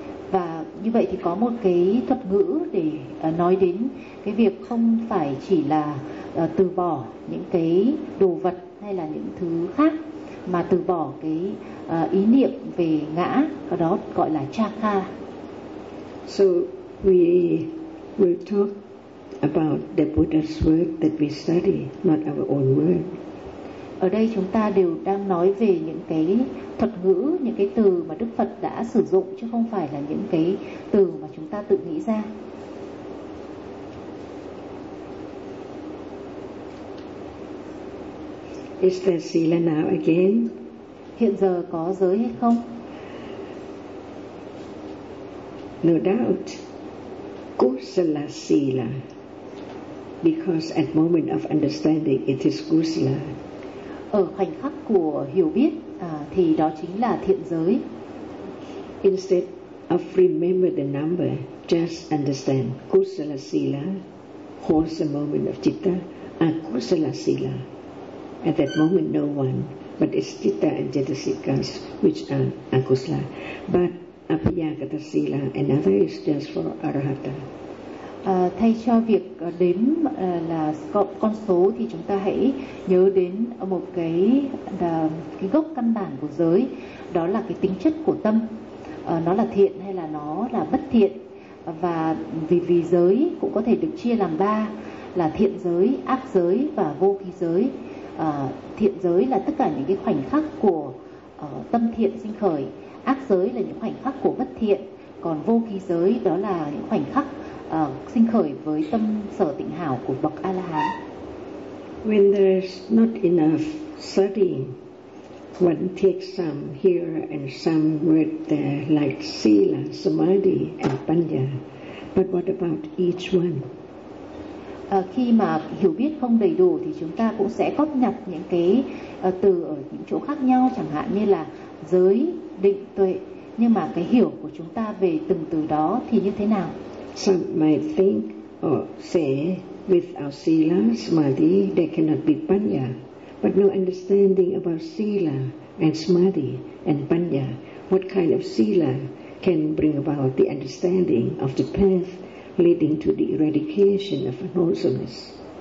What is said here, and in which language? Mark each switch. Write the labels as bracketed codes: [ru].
[vi] Và như vậy thì có một cái thuật ngữ để nói đến cái việc không phải chỉ là từ bỏ những cái đồ vật hay là những thứ khác, mà từ bỏ cái ý niệm về ngã, và đó gọi là chaka. [en] So we will talk about the Buddha's word that we study, not our own word. [vi] Ở đây chúng ta đều đang nói về những cái thuật ngữ, những cái từ mà Đức Phật đã sử dụng, chứ không phải là những cái từ mà chúng ta tự nghĩ ra. [en] Is there sila now again? [vi] Hiện giờ có giới hay không? [en] No doubt. Kusala sila. Because at moment of understanding it is kusala. [vi] Ở khoảnh khắc của hiểu biết thì đó chính là thiện giới. [en] Instead of remember the number, just understand kusala sila, wholesome moment of citta, akusala sila. At that moment, no one, but it's citta and jetasikas, which are akusala. But apiyagata sila, another is just for arahata. [vi] Thay cho việc đếm là con số thì chúng ta hãy nhớ đến một cái gốc căn bản của giới, đó là cái tính chất của tâm, nó là thiện hay là nó là bất thiện. Và vì giới cũng có thể được chia làm ba, là thiện giới, ác giới và vô ký giới. Thiện giới là tất cả những cái khoảnh khắc của tâm thiện sinh khởi, ác giới là những khoảnh khắc của bất thiện, còn vô ký giới đó là những khoảnh khắc sinh khởi với tâm sở tịnh hảo của bậc A La Hán. [en] When there is not enough studying, one takes some here and some word there, like sila, samadhi and panya. But what about each one? [vi] Khi mà hiểu biết không đầy đủ thì chúng ta cũng sẽ góp nhặt những cái từ ở những chỗ khác nhau, chẳng hạn như là giới, định, tuệ. Nhưng mà cái hiểu của chúng ta về từng từ đó thì như thế nào? [en] Some might think or say, without sila, samadhi, there cannot be panya. But no understanding about sila and samadhi and panya, what kind of sila can bring about the understanding of the path leading to the eradication of unwholesomeness?